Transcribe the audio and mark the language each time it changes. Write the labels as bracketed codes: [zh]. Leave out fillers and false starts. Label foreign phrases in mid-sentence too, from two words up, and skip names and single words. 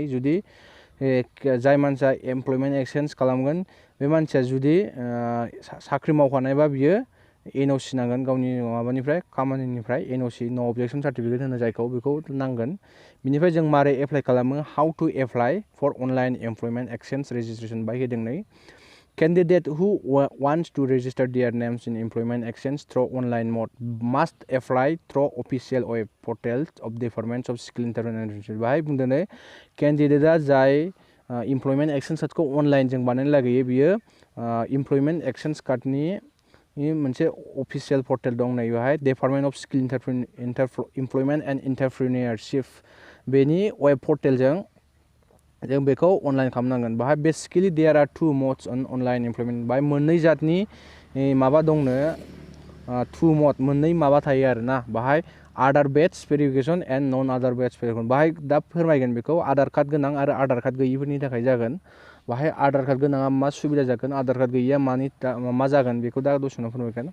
[brx] जुदि जाय मानसिया [en] employment exchange [brx] खालामगोन बे मानसिया जुदि साख्रि मावखानायबा बियो एनअसि नांगोन गावनि माबानिफ्राय खामानिनिफ्राय एनअसि [en] no objection certificate [brx] होनो जायखौ, बेखौ नांगोन। बिनिफ्राय जों मारै एप्लाइ खालामो, [en] how to apply for online employment exchange registration [brx] बाहाय होदों नै। Candidate who wants to register their names in employment exchange through online mode must apply through official web portals of Department of Skill International। बाहाय बुंदों नै केन्डिडेटआ जाय [en] employment exchange [brx] कार्डखौ अनलाइन जों बानायनो लागैयो बियो [en] employment exchange [brx] कार्डनि मोनसे अफिसियेल पर्टेल दं नै बेवहाय डिपार्टमेन्ट अफ स्किल एमप्लयमेन्ट एन्ड एन्टारप्रिनियरशिप बेनि वेब पर्टेलजों जों बेखौ अनलाइन खालामनांगोन। [en] बाहाय basically there are two modes on online employment. [brx] बाहाय मोननै जातनि माबा दंनो, [en] two mode [brx] मोननै माबा थायो आरो ना। [en] बाहाय Aadhaar based verification and non Aadhaar based verification. [brx] बाहाय दा फोरमायगोन बेखौ आधार कार्ड गोनां आरो आधार कार्ड गैयिफोरनि थाखाय जागोन। बाहाय आधार कार्ड गोनाङा मा सुबिदा जागोन, आधार कार्ड गैयिया मा जागोन बेखौ दा दसे उनाव फोरमायगोन।